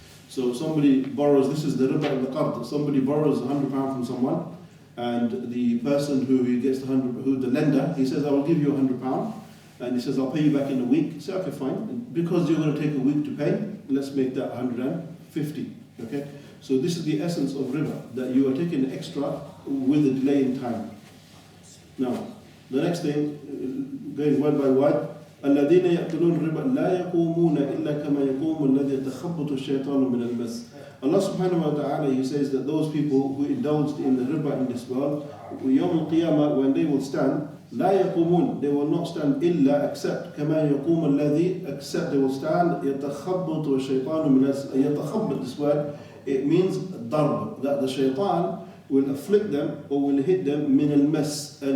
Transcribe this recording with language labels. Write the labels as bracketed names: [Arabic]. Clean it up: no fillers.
[English] So somebody borrows, this is the riba and the qard. Somebody borrows £100 from someone, and the person who he gets the lender, he says, I will give you £100, and he says, I'll pay you back in a week. You say, okay, fine. And because you're going to take a week to pay, let's make that 150. Okay. So this is the essence of riba, that you are taking extra with a delay in time. Now, the next thing, going word by word. [Arabic] الذين يأكلون الربا لا يقومون إلا كما يقوم الذي يتخبط الشيطان من المس. [English] Allah subhanahu wa ta'ala, He says that those people who indulged in the riba in this world, [Arabic] يوم القيامة, [English] when they will stand, [Arabic] لا يقومون, [English] they will not stand إلا except [Arabic] كما يقوم الذي, [English] except they will stand [Arabic] يتخبط الشيطان من المس. [English] يتخبط, this word, it means ضرب, that the shaitan will afflict them or will hit them [Arabic] من المس.